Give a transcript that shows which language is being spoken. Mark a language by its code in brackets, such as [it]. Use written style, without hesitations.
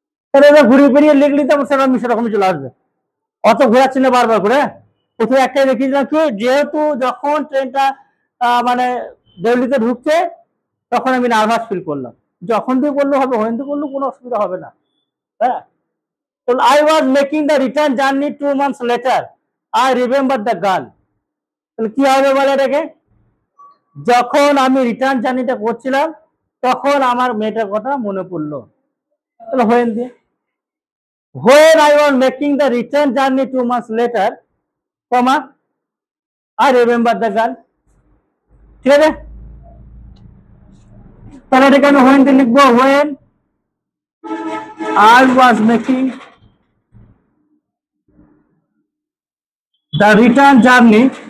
[bn] তাহলে ঘুরিয়ে ফিরিয়ে লিখলি তো সেটা সেরকমই চলে আসবে, অত ঘোরাচ্ছি না বারবার করে। প্রথমে একটাই দেখিয়েছিলাম কি, যেহেতু যখন ট্রেনটা মানে দেউলিতে ঢুকছে তখন আমি নার্ভাস ফিল করলাম, যখন দিয়ে করলে হবে, হইন দিয়ে করলে কোনো অসুবিধা হবে না। [en] হ্যাঁ, I was making the return journey 2 months later. I remember the girl. [bn] তাহলে কি হবে বলে এটাকে? যখন আমি রিটার্ন জার্নিটা করছিলাম তখন আমার মেয়েটার কথা মনে পড়লো, তাহলে হোয়েন দিয়ে, [en] when I was making the return journey 2 months later, comma, I remember the girl. [bn] ঠিক আছে, তাহলে এটাকে আমি হোয়েন দিয়ে লিখবো, [en] when I was making the return journey